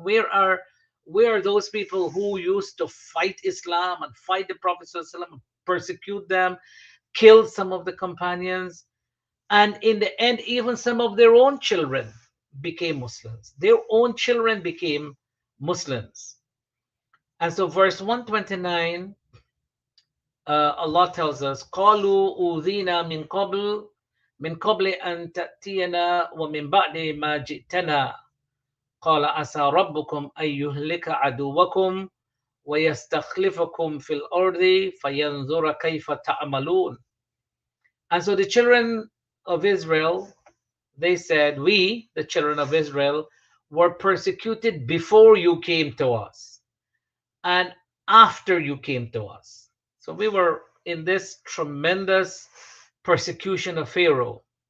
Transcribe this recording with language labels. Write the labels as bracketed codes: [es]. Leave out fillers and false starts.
[en] Where are those people who used to fight Islam and fight the Prophet ﷺ, persecute them, kill some of the companions, and in the end, even some of their own children became Muslims. Their own children became Muslims. And so, verse 129, Allah tells us, [ar] قَالُوا أُوذِينَا مِنْ قَبْلِ من قبل أن تأتينا ومن بعد ما جئتنا قال عسى ربكم أن يهلك عدوكم ويستخلفكم في الأرض فينظر كيف تعملون. [en] And so the children of Israel, they said, we, the children of Israel, were persecuted before you came to us and after you came to us. So we were in this tremendous persecution of Pharaoh.